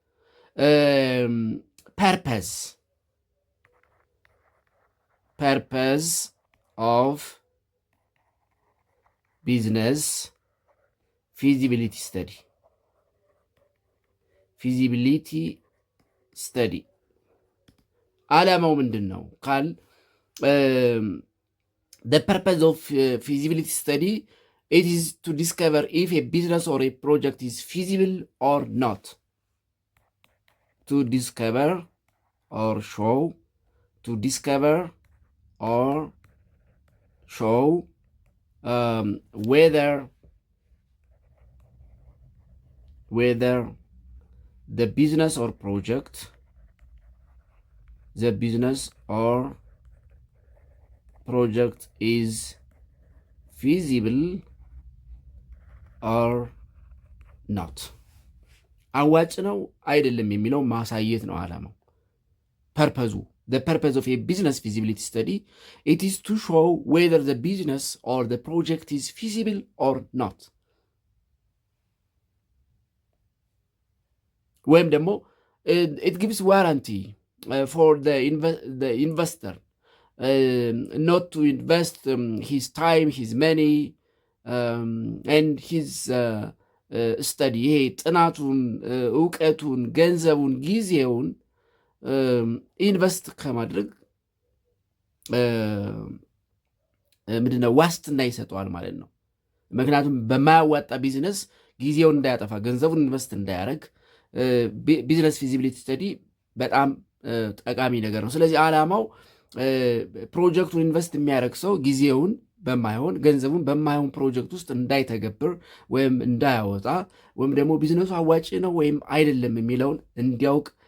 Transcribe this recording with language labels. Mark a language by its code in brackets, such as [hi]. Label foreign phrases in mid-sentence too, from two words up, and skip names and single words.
[en] purpose of business feasibility study። feasibility study [am] ዓላማው ምንድን ነው ካል [en] the purpose of feasibility study, it is to discover if a business or a project is feasible or not. To discover or show whether the business or project project is feasible or not. [am] አዋጭ ነው አይደለም የሚለው ማሳየት ነው ዓላማው። [en] ፐርፐዙ the purpose of a business feasibility study, it is to show whether the business or the project is feasible or not. [am] ወይም ደግሞ [en] it gives warranty for the investor not to invest his time, his money and his study. [am] ይሄ ጥናቱን፣ እውቀቱን፣ ገንዘቡን፣ ጊዜውን ኢንቨስት ከማድረግ ምንድነው ዋስትና ይሰጠዋል ማለት ነው። ምክንያቱም በማያዋጣ ቢዝነስ ጊዜውን እንዳያጠፋ፣ ገንዘቡን ኢንቨስት እንዳያደርግ [en] business feasibility study [am] በጣም ጠቃሚ ነገር ነው። ስለዚህ ዓላማው ፕሮጀክቱን ኢንቨስት የሚያደርግ ሰው ጊዜውን በማይሆን ገንዘቡን በማይሆን ፕሮጀክት ውስጥ እንዳይተገብር ወይም እንዳያወጣ ወይም ደግሞ ቢዝነሱ አዋጭ ነው ወይም አይደለም የሚለውን እንዲያውቅ